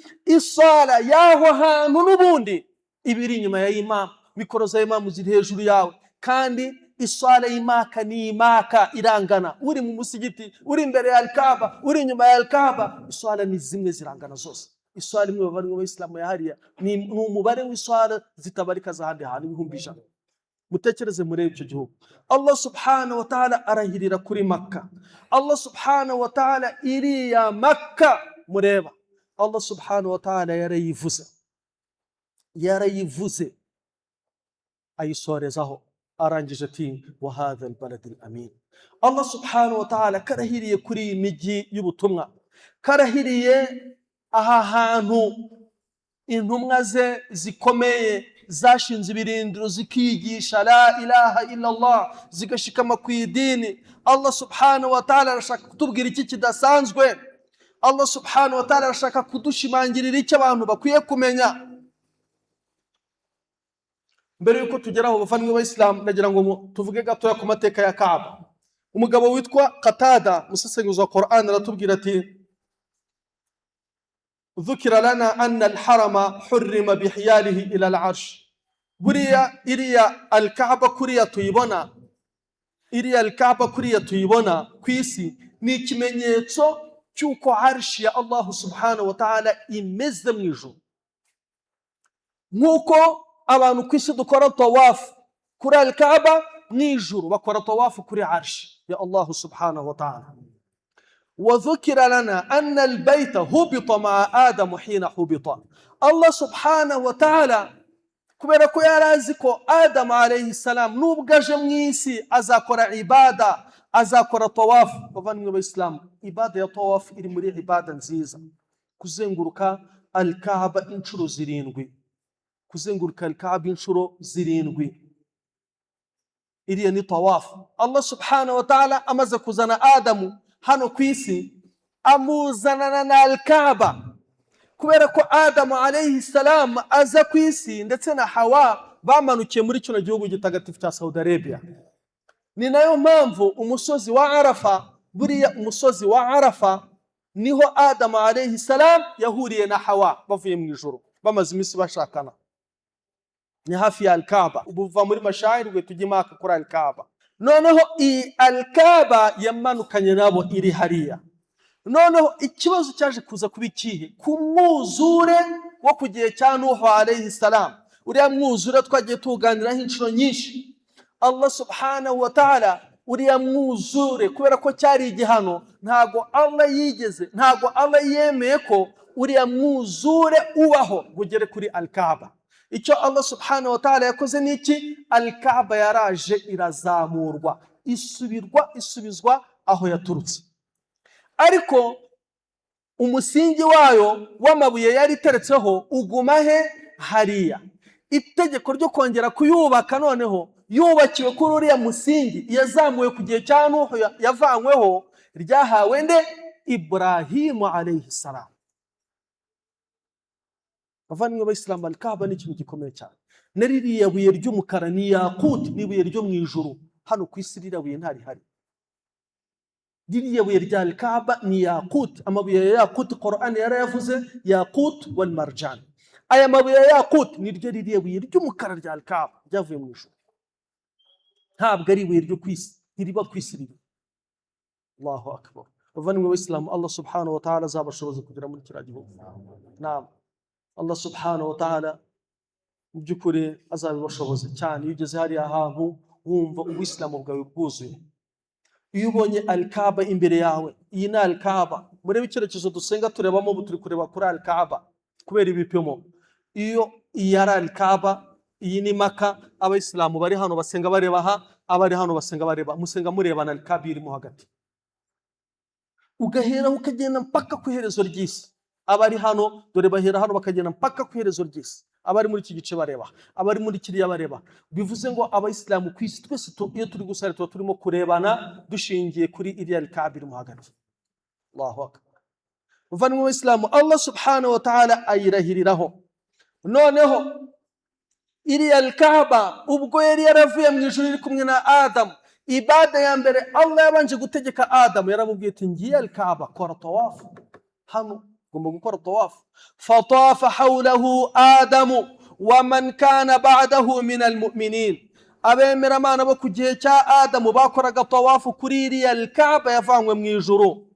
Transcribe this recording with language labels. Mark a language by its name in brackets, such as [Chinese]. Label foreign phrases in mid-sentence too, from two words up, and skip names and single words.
[Kinyarwanda] Iswala yaho hantu n'ubundi ibiri inyuma ya imam, mikoro za imam ziri hejuru yawe, kandi iswala y'imaka ni imaka irangana. Uri mu musigiti, uri imbere ya Al-Kaaba, uri inyuma ya Al-Kaaba, iswala ni zimwe zirangana zose. Iswala imwe bavandimwe b'Islamu yahariya ni umubare w'iswala zitabarika zahandi hantu ibihumbi 100. Mutekereze murebe icyo gihugu. [Arabic] الله سبحانه وتعالى [Kinyarwanda] arahirira kuri Makka. [Arabic] الله سبحانه وتعالى [Kinyarwanda] iriya Makka mureba, [Arabic] الله سبحانه وتعالى [Kinyarwanda] yarayivuze ayisorezaho, arangije ati [Arabic] وهذا البلد الأمين. الله سبحانه وتعالى [Kinyarwanda] karahiriye kuri imijyi y'ubutumwa, karahiriye aha hantu intumwa ze zikomeye zashinze ibirindiro zikigisha [Arabic] لا إله إلا الله, [Kinyarwanda] zigashikama ku idini. [Arabic] الله سبحانه وتعالى [Kinyarwanda] arashaka kutubwira iki kidasanzwe. [Arabic] الله سبحانه وتعالى [Kinyarwanda] arashaka kudushimangirira icyo abantu bakwiye kumenya. Mbere yuko tugeraho bavandimwe b'Islam, nagira ngo tuvuge gatoya ku mateka ya Kaaba. Umugabo witwa Qatada, musesenguzi wa Qur'an, aratubwira ati [Arabic] ذكر لنا أن الحرم حرم بحياله إلى العرش. [Kinyarwanda] buriya iriya Al-Kaaba kuriya tuyibona, iriya Al-Kaaba kuriya tuyibona ku isi ni ikimenyetso cy'uko arshi ya [Arabic] الله سبحانه وتعالى [Kinyarwanda] imeze mu ijuru. Nk'uko abantu ku isi dukora tawafu kuri Al-Kaaba, mu ijuru bakora tawafu kuri arshi ya [Arabic] الله سبحانه وتعالى. وذكر لنا أن البيت هبط مع آدم حين هبط. الله سبحانه وتعالى [Kinyarwanda] kubera ko yarazi ko Adam [Arabic] عليه السلام [Kinyarwanda] nubwo aje mu isi azakora ibada, azakora tawafu. Bavandimwe b'Islam, ibada ya tawafu iri muri ibada nziza. Kuzenguruka Al-Kaaba inshuro 7, kuzenguruka Al-Kaaba inshuro 7, iriya ni tawafu. [Arabic] الله سبحانه وتعالى [Kinyarwanda] amaze kuzana Adamu hano ku isi, amuzanana na Al-Kaaba. Kubera ko Adamu [Arabic] عليه السلام [Kinyarwanda] aza ku isi ndetse na Hawa bamanukiye muri kino gihugu gitagatifu cya Saudi Arabia. Ni nayo mpamvu umusozi wa Arafa, buriya umusozi wa Arafa niho Adamu [Arabic] عليه السلام [Kinyarwanda] yahuriye na Hawa bavuye mu ijuru, bamaze iminsi bashakana. Ni hafi ya Al-Kaaba. Ubuva muri mashahiri we tujimaka kuri Al-Kaaba. Noneho Al-Kaaba yamanukanye nabo iri hariya. Noneho ikibazo cyaje kuza kuba ikihe? Ku mwuzure wo ku gihe cya Nuhu [Arabic] عليه السلام. [Kinyarwanda] Uriya mwuzure twagiye tuganiraho inshuro nyinshi. [Arabic] الله سبحانه وتعالى [Kinyarwanda] uriya mwuzure kubera ko cyari igihano, ntago Allah yemeye ko uriya mwuzure ubaho gugere kuri Al-Kaaba. Icyo [Arabic] الله سبحانه وتعالى [Kinyarwanda] yakoze ni iki? Al-Kaaba yaraje irazamurwa, isubizwa aho yaturutse. Ariko umusingi wayo w'amabuye yari iteretseho uguma he? Hariya. Itegeko ryo kongera kuyubaka noneho yubakiwe kuri uriya musingi yazamuwe ku gihe cya Nuhu yavanyweho, ryahawe nde? Ibrahimu [Arabic] عليه السلام. [Kinyarwanda] Bavandimwe b'Islam, Al-Kaaba ni ikintu gikomeye cyane. Naririya buye ry'umukara ni yakut, ni buye ryo mu ijuru. Hano ku isi ririya buye ntari hari. Ririya buye rya Al-Kaaba ni yakut. Amabuye ya yakut Qur'an yarayavuze [Arabic] ياقوت والمرجان. [Kinyarwanda] Aya mabuye ya yakut ni ryo ririya buye ry'umukara rya Al-Kaaba ryavuye mu ijuru. Ntabwo ari buye ryo ku isi, iriba ku isi riri. [Arabic] الله أكبر. [Kinyarwanda] Bavandimwe b'Islam, [Arabic] الله سبحانه وتعالى [Kinyarwanda] azabashoboza kugera muri kiriya gihugu. Naam. [Arabic] الله سبحانه وتعالى [Kinyarwanda] mu by'ukuri azabibashoboze cyane. Iyo ugeze hariya hantu wumva ubuyisilamu bwawe bwuzuye. Iyo ubonye Al-Kaaba imbere yawe, iyi ni Al-Kaaba. Murebe icyerekezo dusenga turebamo, ubu turi kureba kuri Al-Kaaba kubera ibipimo. Iyo iyi ari Al-Kaaba, iyi ni Maka, abayisilamu bari hano basenga bareba aha, abari hano basenga bareba, musenga murebana Al-Kaaba irimo hagati. Ugahera ukagenda mpaka ku iherezo ry'isi. abari hano dore bahera hano bakagenda mpaka ku iherezo ry'isi, abari muri iki gice bareba, abari muri kiriya bareba. Bivuze ngo abayisilamu ku isi twese iyo turi gusara tuba turimo kurebana dushingiye kuri iriya Kaaba iri mu hagati. [Arabic] الله أكبر. [Kinyarwanda] Muvandimwe w'Islamu, [Arabic] الله سبحانه وتعالى [Kinyarwanda] ayirahiriraho. Noneho iriya Kaaba ubwo yari yaravuye mu ijuru iri kumwe na Adamu, ibada ya mbere Allah yabanje gutegeka Adamu, yaramubwiye ati ngiye Kaaba kora tawafu hano, ugomba gukora tawafu. [Arabic] فطاف حوله آدم ومن كان بعده من المؤمنين, [Kinyarwanda] abemera Imana bo ku gihe cya Adamu bakoraga tawafu kuri iriya Kaaba yavanywe mu ijuru.